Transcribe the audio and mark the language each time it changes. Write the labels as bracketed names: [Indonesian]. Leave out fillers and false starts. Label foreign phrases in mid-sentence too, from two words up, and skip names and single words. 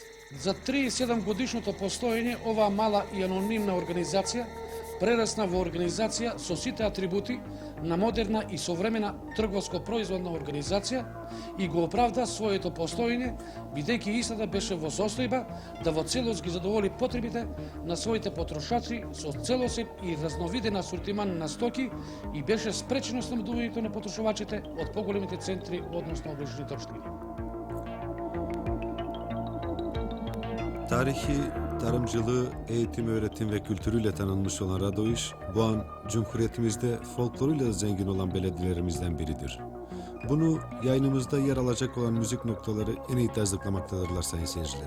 [Macedonian] За 37 годишното постоење оваа мала и анонимна организација прерасна во организација со сите атрибути на модерна и современа трговско-производна организација и го оправда своето постоење, бидејќи истата беше во состојба да во целост ги задоволи потребите на своите потрошачи со целосен и разновиден асортиман на стоки и беше спречено снабдувањето на потрошувачите од поголемите центри, односно оближни точки. [Turkish] Tarihi, tarımcılığı, eğitim, öğretim ve kültürüyle tanınmış olan Radoviş, bu an Cumhuriyetimizde folkloruyla zengin olan belediyelerimizden biridir. Bunu yayınımızda yer alacak olan müzik noktaları en iyi tasdiklamaktadırlar sayın seyirciler.